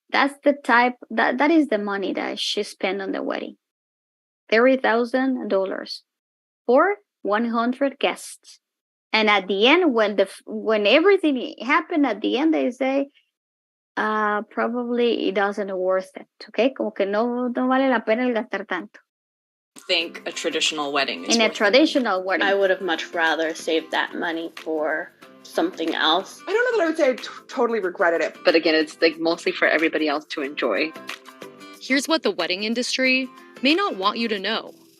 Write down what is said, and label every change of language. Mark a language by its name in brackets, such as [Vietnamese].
[English] That's the type, that is the money that she spent on the wedding. $30,000 for 100 guests. And at the end, when everything happened at the end, they say, probably it doesn't worth it. [Spanish] Okay, como que no vale la pena el gastar tanto. [English] Think a traditional wedding is in a traditional wedding. I would have much rather saved that money for something else. I don't know that I would say I totally regretted it. But again, it's like mostly for everybody else to enjoy. Here's what the wedding industry may not want you to know.